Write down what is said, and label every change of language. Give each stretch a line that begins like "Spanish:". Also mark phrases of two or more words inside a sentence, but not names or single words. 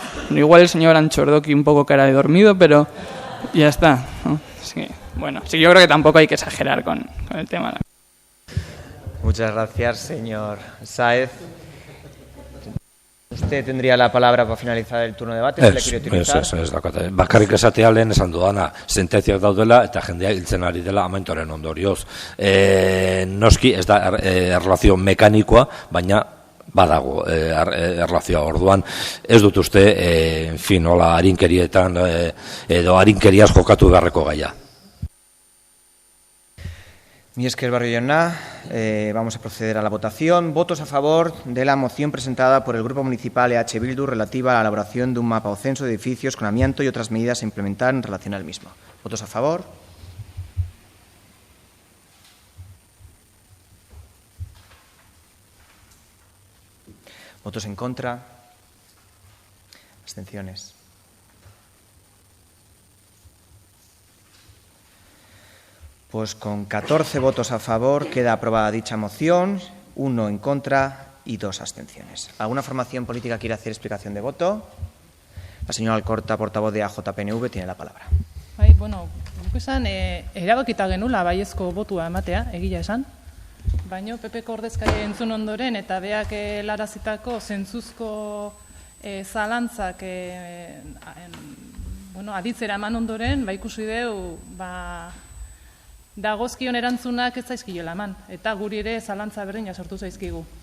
Spanish: Igual el señor Anchordoki un poco cara de dormido, pero ya está, ¿no? Sí, bueno, sí, yo creo que tampoco hay que exagerar con el tema. Muchas gracias, señor Sáez. Usted tendría la palabra para finalizar el turno de debate. ¿Le quiere utilizar?
Basque: Ez dakate. Bakarrik esatea lehen esan dudana, sententziak daudela eta jendea hiltzen ari dela amentoren ondorioz. Noski ez da erlazio mekanikoa, baina badago erlazioa. Orduan ez dut uste, hola arinkerietan edo arinkeriaz jokatu beharreko gaia. Mi esker Barrio jauna,
Spanish: vamos a proceder a la votación. Votos a favor de la moción presentada por el Grupo Municipal EH Bildu relativa a la elaboración de un mapa o censo de edificios con amianto y otras medidas a implementar en relación al mismo. ¿Votos a favor? ¿Votos en contra? ¿Abstenciones? Pues con 14 votos a favor queda aprobada dicha moción, 1 en contra y 2 abstenciones. ¿Alguna formación política quiere hacer explicación de voto? La señora Alcorta, portavoz de AJPNV, tiene la palabra.
Basque: Bai, bueno, guk esan, erabakita genula baiezko botua ematea, egia esan. Baina PPko ordezkaria entzun ondoren eta beak helarazitako zentzuzko zalantzak aditzera eman ondoren, ikusi deu, dagozkion erantzunak ez zaizkiola eman, eta guri ere zalantza berdina sortu zaizkigu.